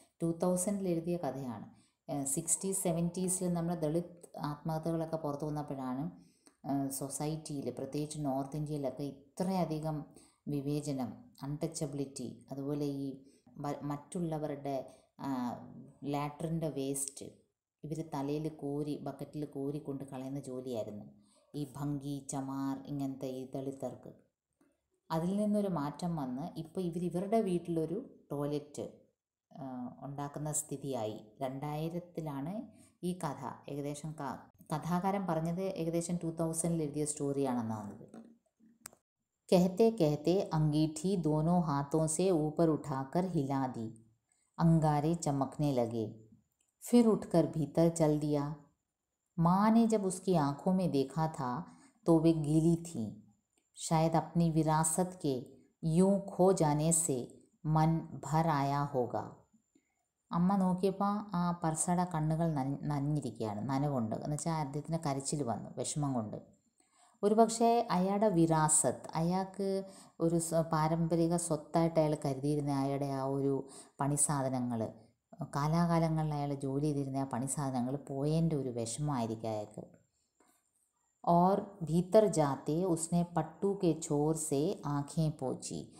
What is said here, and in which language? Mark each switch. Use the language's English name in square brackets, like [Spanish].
[Malayalam] 2000 എഴുതിയ കഥയാണ്. 60s 70s നമ്മൾ ദളിത് ആത്മഹത്യകളൊക്കെ പുറത്തു വന്നപ്പോഴാണ് സൊസൈറ്റിയിൽ, പ്രത്യേകിച്ച് നോർത്ത് ഇന്ത്യയിലൊക്കെ ഇത്രയധികം വിവേചനം, അൺടച്ചബിലിറ്റി, അതുപോലെ ഈ മറ്റുള്ളവരുടെ ലാട്രിൻ്റെ വേസ്റ്റ് ഇവർ തലയിൽ ബക്കറ്റിൽ കോരി കൊണ്ട് കളയുന്ന ജോലിയായിരുന്നു ഈ ഭംഗി, ചമാർ ഇങ്ങനത്തെ ഈ ദളിതർക്ക്. അതിൽ നിന്നൊരു മാറ്റം വന്ന് ഇപ്പോൾ ഇവരുടെ വീട്ടിലൊരു ടോയ്ലറ്റ് ഉണ്ടാക്കുന്ന സ്ഥിതിയായി. 2000 ഈ കഥ ഏകദേശം കഥാകാരൻ പറഞ്ഞത് ഏകദേശം 2000 എഴുതിയ സ്റ്റോറിയാണെന്നാണ്. [Hindi] कहते कहते अंगीठी दोनों हाथों से ऊपर उठाकर हिला दी, अंगारे चमकने लगे, फिर उठकर भीतर चल दिया. माँ ने जब उसकी आंखों में देखा था तो वे गीली थीं. शायद अपनी विरासत के यूं खो जाने से मन भर आया होगा. [Malayalam] അമ്മ നോക്കിയപ്പോൾ ആ പർസയുടെ കണ്ണുകൾ നനഞ്ഞിരിക്കുകയാണ്, നനവുണ്ട്. എന്നുവെച്ചാൽ അദ്ദേഹത്തിന് കരച്ചിൽ വന്നു വിഷമം കൊണ്ട്. ഒരു പക്ഷേ അയാളുടെ വിരാസത്ത്, അയാൾക്ക് ഒരു പാരമ്പരിക സ്വത്തായിട്ട് അയാൾ കരുതിയിരുന്ന അയാളുടെ ആ ഒരു പണി സാധനങ്ങൾ, കാലാകാലങ്ങളിൽ അയാൾ ജോലി ചെയ്തിരുന്ന ആ പണി സാധനങ്ങൾ പോയതിൻ്റെ ഒരു വിഷമമായിരിക്കും അയാൾക്ക്. [Hindi] और भीतर जाते उसने पट्टू के छोर से आँखें पोंछी.